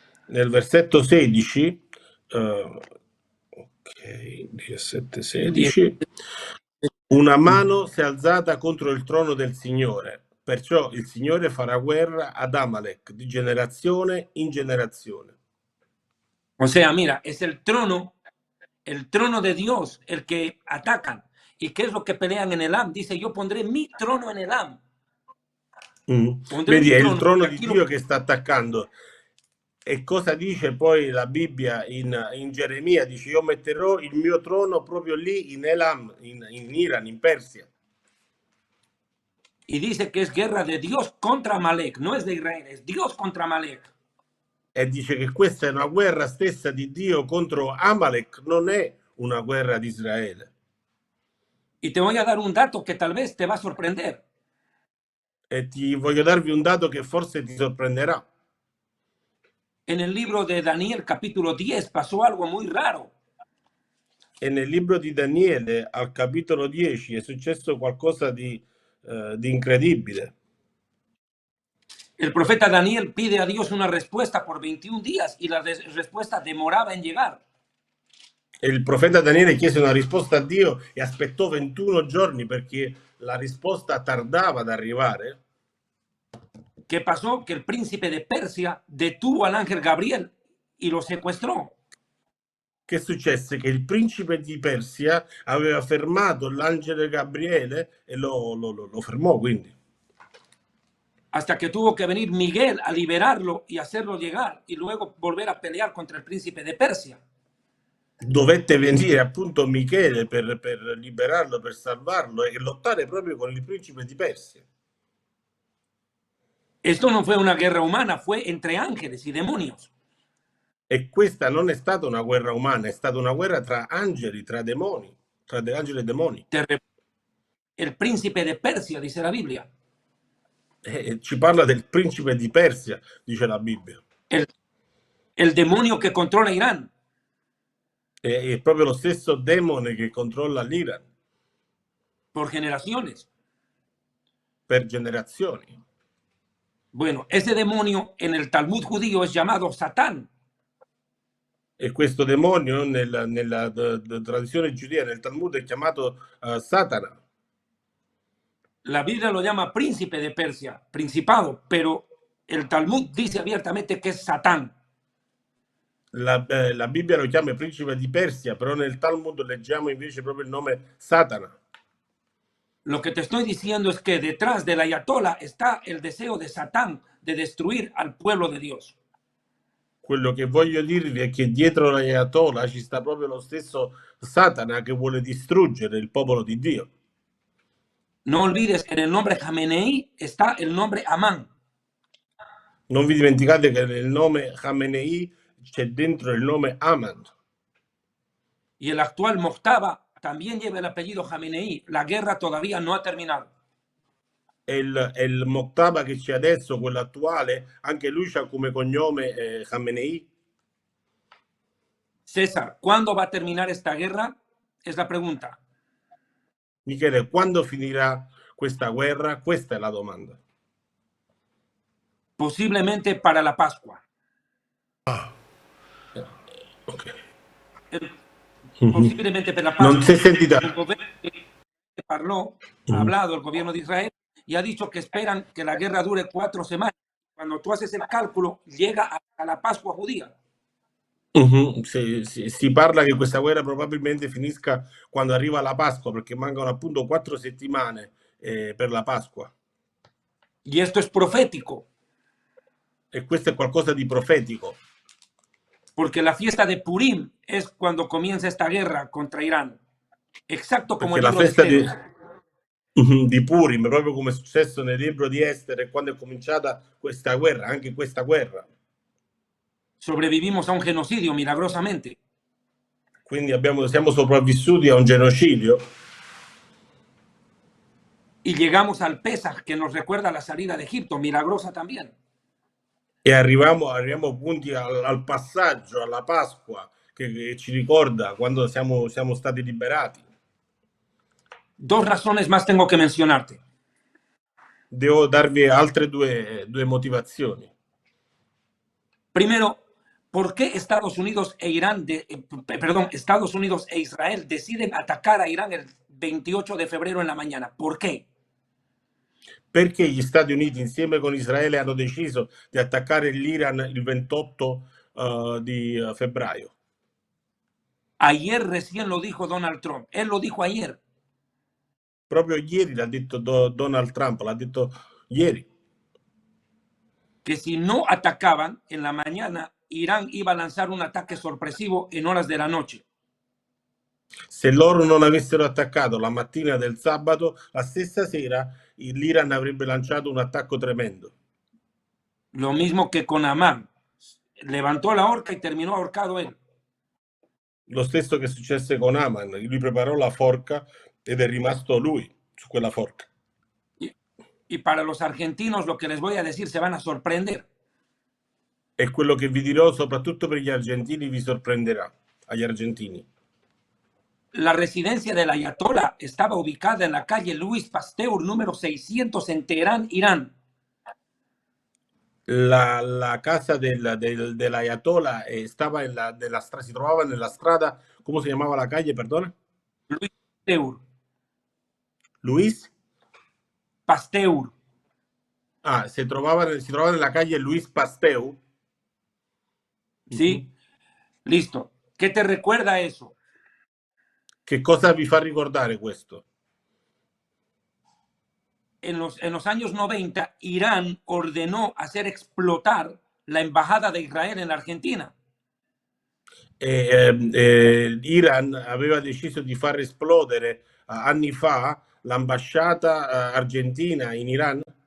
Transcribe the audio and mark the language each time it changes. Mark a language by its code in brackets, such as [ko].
[it] nel versetto 16, ok, 17-16, una mano si è alzata contro il trono del Signore, perciò il Signore farà guerra ad Amalek di generazione in generazione. [es] O sea, mira, es el trono de Dios el que atacan. ¿Y qué es lo que pelean en Elam? Dice, yo pondré mi trono en Elam. [it] Vedi, è il trono di Dio che sta attaccando. E cosa dice poi la Bibbia in Geremia? Dice, io metterò il mio trono proprio lì in Elam, in Iran, in Persia. [es] Y dice que es guerra de Dios contra Amalek, no es de Israel, es Dios contra Amalek. [it] E dice che questa è una guerra stessa di Dio contro Amalek, non è una guerra di Israele. [es] Y te voy a dar un dato que tal vez te va a sorprender. [it] E ti voglio darvi un dato che forse ti sorprenderà. [es] En el libro de Daniel capítulo 10 pasó algo muy raro. [it] E nel libro di Daniele al capitolo 10 è successo qualcosa di incredibile. [es] El profeta Daniel pide a Dios una respuesta por 21 días y la respuesta demoraba en llegar. [it] Il profeta Daniele chiese una risposta a Dio e aspettò 21 giorni perché la risposta tardava ad arrivare. [es] ¿Qué pasó? Que el príncipe de Persia detuvo al ángel Gabriel y lo secuestró. [it] Che successe? Che il principe di Persia aveva fermato l'angelo Gabriele e lo fermò, quindi. [es] Hasta que tuvo que venir Miguel a liberarlo y hacerlo llegar y luego volver a pelear contra el príncipe de Persia. [it] Dovette venire appunto Michele per liberarlo, per salvarlo e lottare proprio con il principe di Persia. [es] Esto no fue una guerra humana, fue entre ángeles y demonios. [it] E questa non è stata una guerra umana, è stata una guerra tra angeli, tra demoni, tra angeli e demoni. [es] El príncipe de Persia, dice la Biblia. [it] Ci parla del principe di Persia, dice la Bibbia. [es] El demonio que controla Irán. [it] È proprio lo stesso demone che controlla l'Iran. [es] Por generaciones. [it] Per generazioni. [es] Bueno, ese demonio en el Talmud judío es llamado Satán. [it] E questo demonio nella tradizione giudea, nel Talmud, è chiamato Satana. [es] La Biblia lo llama príncipe de Persia, principado, pero el Talmud dice abiertamente que es Satán. [it] La Bibbia lo chiama principe di Persia, però nel Talmud leggiamo invece proprio il nome Satana. [es] Lo que te estoy diciendo es que detrás del ayatollah está el deseo de Satán de destruir al pueblo de Dios. [it] Quello che voglio dirvi è che dietro l'Ayatollah ci sta proprio lo stesso Satana che vuole distruggere il popolo di Dio. [es] No olvides que en el nombre Jamenei está el nombre Amán. [it] Non vi dimenticate che nel nome Khamenei c'è dentro il nome Aman. [es] Y el actual Mojtaba también lleva el apellido Jamenei. La guerra todavía no ha terminado. [it] E il Mojtaba che c'è adesso, quello attuale, anche lui ha come cognome Khamenei. [es] César, ¿cuándo va a terminar esta guerra? Es la pregunta. [it] Michele, quando finirà questa guerra? Questa è la domanda. [es] Posiblemente para la Pascua. Ok. [it] Posiblemente per la Pascua. Non si è sentita. [es] El gobierno ha hablado el gobierno de Israel y ha dicho que esperan que la guerra dure 4 semanas. Cuando tú haces el cálculo, llega a la Pascua judía. [it] Si parla che questa guerra probabilmente finisca quando arriva la Pasqua, perché mancano appunto 4 settimane per la Pasqua. [es] Y esto es profético, [it] E questo è qualcosa di profetico, [es] porque la fiesta de Purim es cuando comienza esta guerra contra Irán, exacto como [it] perché [es] el la libro de [it] festa [es] Esther. [it] di Purim, proprio come è successo nel libro di Estere, quando è cominciata questa guerra, anche questa guerra. [es] Sobrevivimos a un genocidio milagrosamente. [it] Quindi siamo sopravvissuti a un genocidio [es] Y llegamos al Pesaj, que nos recuerda la salida de Egipto, milagrosa también. [it] e arriviamo appunto al passaggio, alla Pasqua, che ci ricorda quando siamo stati liberati. [es] Dos razones más tengo que mencionarte. [it] Devo darvi altre due motivazioni. [es] Primero, ¿por qué Estados Unidos e Estados Unidos e Israel deciden atacar a Irán el 28 de febrero en la mañana? ¿Por qué? [it] Perché gli Stati Uniti insieme con Israele hanno deciso di attaccare l'Iran il 28 di febbraio? [es] Ayer recién lo dijo Donald Trump. Él lo dijo ayer. [it] Proprio ieri l'ha detto Donald Trump, l'ha detto ieri. [es] Que si no atacaban en la mañana, Irán iba a lanzar un ataque sorpresivo en horas de la noche. [it] Se loro non avessero attaccato la mattina del sabato, la stessa sera l'Iran avrebbe lanciato un attacco tremendo. [es] Lo mismo que con Amán. Levantó la horca y terminó ahorcado él. [it] Lo stesso che successe con Haman, lui preparò la forca ed è rimasto lui su quella forca. [es] Y para los argentinos lo que les voy a decir se van a sorprender. [it] E quello che vi dirò, soprattutto per gli argentini, vi sorprenderà, agli argentini. [es] La residencia del Ayatollah estaba ubicada en la calle Luis Pasteur, número 600 en Teherán, Irán. [it] La casa dell'Ayatollah si trovava nella strada, come si chiamava la calle, perdona? Luis Pasteur. Luis? Pasteur. Ah, si trovava nella calle Luis Pasteur. [es] ¿Sí? Listo. ¿Qué te recuerda eso? [it] Che cosa vi fa ricordare questo? [es] En los años 90, Irán ordenó hacer explotar la embajada de Israel en la Argentina. [it] Iran aveva deciso di far esplodere anni fa l'ambasciata argentina in Iran.